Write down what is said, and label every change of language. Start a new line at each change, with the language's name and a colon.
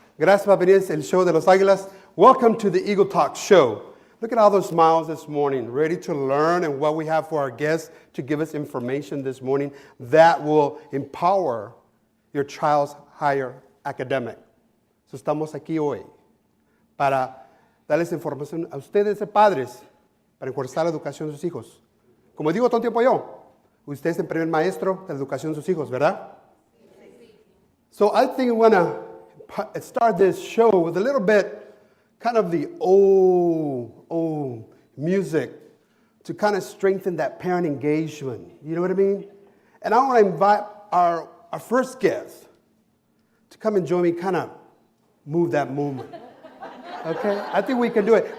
Spanish: Gracias por venir al show de las águilas.
English: Welcome to the Eagle Talk Show. Look at all those smiles this morning, ready to learn and what we have for our guests to give us information this morning that will empower your child's higher academic.
Spanish: So estamos aquí hoy para darles información a ustedes de padres para enforzar la educación de sus hijos. Como digo todo el tiempo yo, usted es el primer maestro de la educación de sus hijos, ¿verdad?
English: So I think we want to start this show with a little bit kind of the old music to kind of strengthen that parent engagement. You know what I mean? And I want to invite our first guest to come and join me, kind of move that movement. Okay? I think we can do it.